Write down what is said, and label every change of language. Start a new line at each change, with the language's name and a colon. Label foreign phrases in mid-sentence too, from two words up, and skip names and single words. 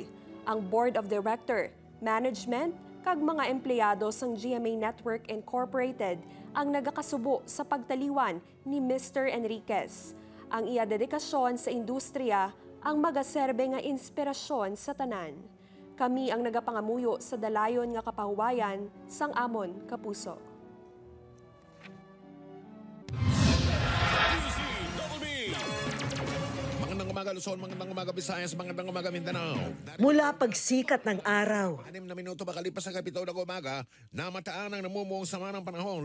Hiligaynon: Ang Board of Director, Management kag mga empleyado sang GMA Network Incorporated ang nagakasubo sa pagtaliwan ni Mr. Enriquez. Ang iya dedikasyon sa industriya ang magaserbe nga inspirasyon sa tanan. Kami ang nagapangamuyo sa dalayon nga kapahuwayan sang amon kapuso.
Filipino: Magandang umaga Luzon, magandang umaga Visayas, magandang umaga Mindanao. Mula pagsikat ng araw. 6 na minuto makalipas sa kapitaw ng umaga, namataan ang namumuong sama ng panahon.